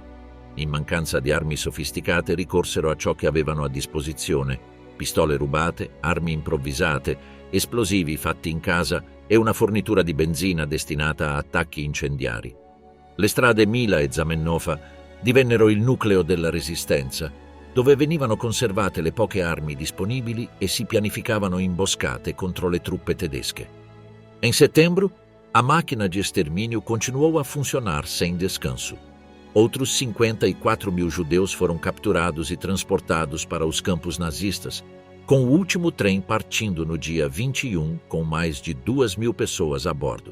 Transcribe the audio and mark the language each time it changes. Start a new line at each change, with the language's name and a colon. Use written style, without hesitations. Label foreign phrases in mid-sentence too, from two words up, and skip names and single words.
Italian: In mancanza di armi sofisticate ricorsero a ciò che avevano a disposizione: pistole rubate, armi improvvisate esplosivi fatti in casa e una fornitura di benzina destinata a attacchi incendiari. Le strade Mila e Zamenhof divennero il nucleo della resistenza, dove venivano conservate le poche armi disponibili e si pianificavano imboscate contro le truppe tedesche.
Portuguese: Em setembro, a máquina de extermínio continuou a funcionar sem descanso. Outros 54.000 judeus foram capturados e transportados para os campos nazistas, com o último trem partindo no dia 21 com mais de 2.000 pessoas a bordo.